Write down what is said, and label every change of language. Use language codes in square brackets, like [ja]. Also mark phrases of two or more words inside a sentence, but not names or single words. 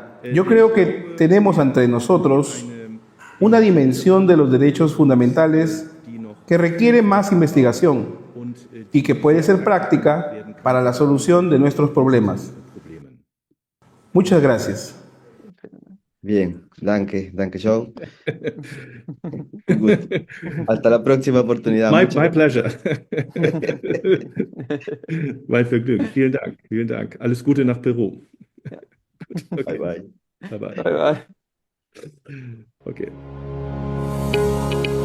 [es] Yo creo que tenemos ante nosotros una dimensión de los derechos fundamentales que requiere más investigación y que puede ser práctica para la solución de nuestros problemas. Muchas gracias. Bien, danke, Joe. Un gusto. Hasta la próxima oportunidad. [en] My, [es] Muchas [en] my [es] gracias. [de] pleasure. Mein Vergnügen. Vielen Dank. Vielen Dank. Alles Gute nach Peru. [en] Bye Okay. bye. Bye bye. Bye bye. Okay.